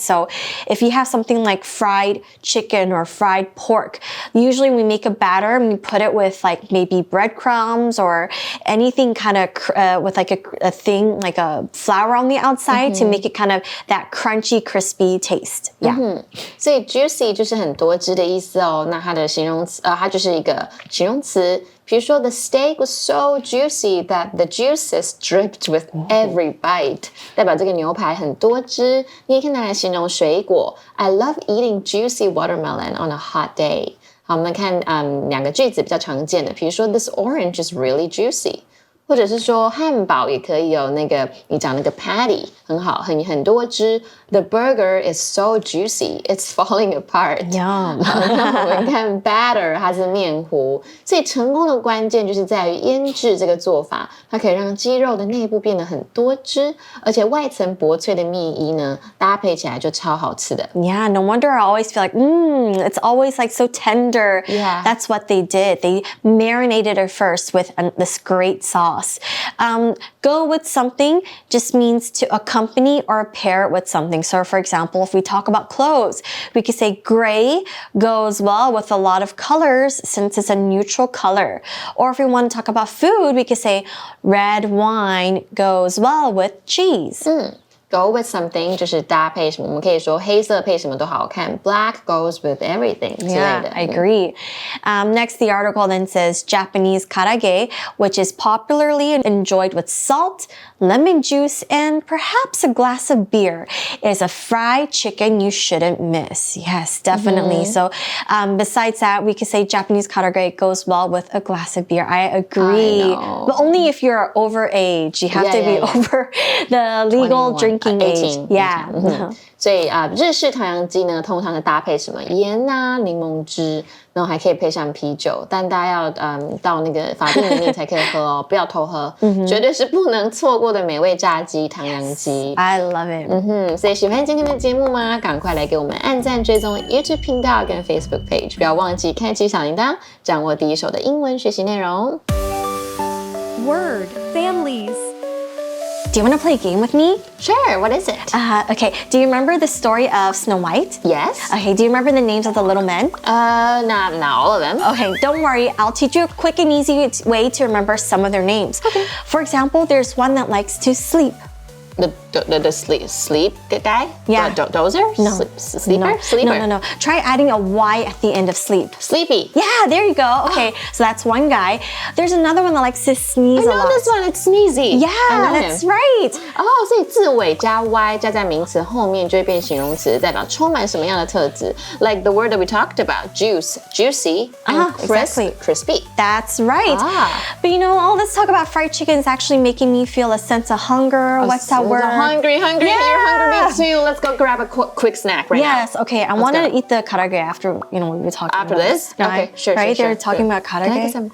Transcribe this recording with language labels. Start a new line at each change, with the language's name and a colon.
English: So if you have something like fried chicken or fried pork, usually we make a batter and we put it with like maybe breadcrumbs or anything kind of with like a thing like a flour on the outside to make it kind of that crunchy, crispy taste. Yeah.
Chinese: 所以 juicy 就是很多汁的意思哦。那它的形容词，它就是一个形容词。比如说
English: the steak was so juicy that the juices dripped with every bite，
Chinese: 代表这个牛排很多汁。你也可以拿来形容水果。
English: I love eating juicy watermelon on a hot day。
Chinese: 好，我们看两个句子比较常见的，比如说
English: this orange is really juicy。
Chinese: 或者是说汉堡也可以有那个你讲那个 patty 很好，很多汁。
English: The burger is so juicy, it's falling apart. Yum.
Chinese: 那我们看 batter， 它是面糊，所以成功的关键就是在于腌制这个做法，它可以让鸡肉的内部变得很多汁，而且外层薄脆的面衣呢，搭配起来就超好吃的。
English: Yeah, no wonder I always feel like, it's always like so tender. Yeah. That's what they did. They marinated it first with this great sauce. Go with something just means to accompany or pair it with something. So for example, if we talk about clothes, we could say gray goes well with a lot of colors since it's a neutral color. Or if we want to talk about food, we could say red wine goes well with cheese. Go with something
Chinese: 就是搭配什么，我们可以说黑色配什么都好看。
English: Black goes with everything
Chinese: 之类的。
English: Yeah, I agree. Next, the article then says Japanese karage, which is popularly enjoyed with salt, lemon juice, and perhaps a glass of beer, is a fried chicken you shouldn't miss. Yes, definitely. So besides that, we could say Japanese karage goes well with a glass of beer. I agree. I know. But only if you're over age. You have to be over the legal drinking age. 18. Yeah.
Chinese: 所以日式唐扬鸡呢，通常是搭配什么盐啊、柠檬汁，然后还可以配上啤酒。但大家要到那个法定年龄才可以喝哦，不要偷喝，绝对是不能错过的美味炸鸡唐扬鸡。
English: I love it.
Chinese: 所以喜欢今天的节目吗？赶快来给我们按赞、追踪 YouTube 频道跟 Facebook page， 不要忘记开启小铃铛，掌握第一手的英文学习内容。
English: Word families. Do you want to play a game with me? Sure, what is it? Okay, do you remember the story of Snow White? Yes. Okay, do you remember the names of the little men? Not all of them. Okay, don't worry. I'll teach you a quick and easy way to remember some of their names. Okay. For example, there's one that likes to sleep. The sleep guy? Yeah. Dozer? No. Sleeper? No. Sleeper. No. Try adding a Y at the end of sleep. Sleepy. Yeah, there you go. Okay, so that's one guy. There's another one that likes to sneeze I know lot. this one, it's sneezy. Yeah, I know that's him. right.
Chinese: 所以字尾加 y 加在名词后面就会变形容詞，代表充滿什麼樣的特質 ？
English: Like the word that we talked about, juice, juicy, and crisp, exactly. crispy. That's right. But you know, all this talk about fried chicken is actually making me feel a sense of hunger. What's that word? Hungry. Yeah. You're hungry me too. Let's go grab a quick snack right now. Yes, okay. I want to eat the karage after, we were talking After about this? No, Okay, sure. Right? They're talking about Can I karage.